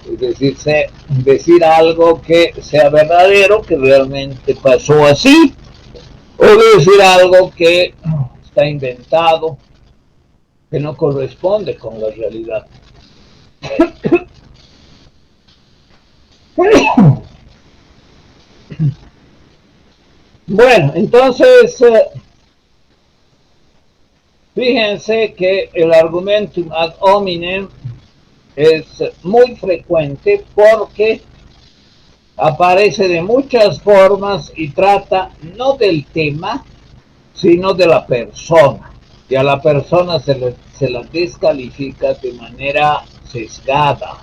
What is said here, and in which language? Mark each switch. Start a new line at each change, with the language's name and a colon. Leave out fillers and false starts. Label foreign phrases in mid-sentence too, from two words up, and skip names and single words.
Spanish: Es decir, decir algo que sea verdadero, que realmente pasó así, o decir algo que está inventado, que no corresponde con la realidad. Bueno, entonces, fíjense que el
Latin: argumentum ad hominem
Spanish: es muy frecuente porque aparece de muchas formas y trata no del tema, sino de la persona. Y a la persona se la descalifica de manera sesgada.